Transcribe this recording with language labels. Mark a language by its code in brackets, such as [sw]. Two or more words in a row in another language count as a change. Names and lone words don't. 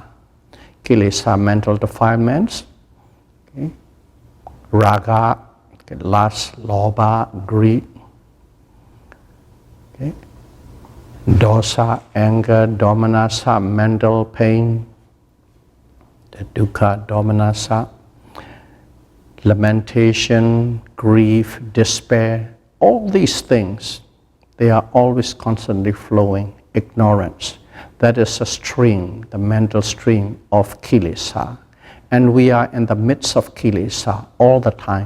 [en] Kilesa, mental defilements, okay? Raga, okay, lust, lobha, greed, okay? Dosa, anger, domanassa, mental pain, the [pi] dukkha, domanassa, [en] lamentation, grief, despair, all these things, they are always constantly flowing. Ignorance, that is a stream, the mental stream of kilesa. And we are in the midst of kilesa all the time.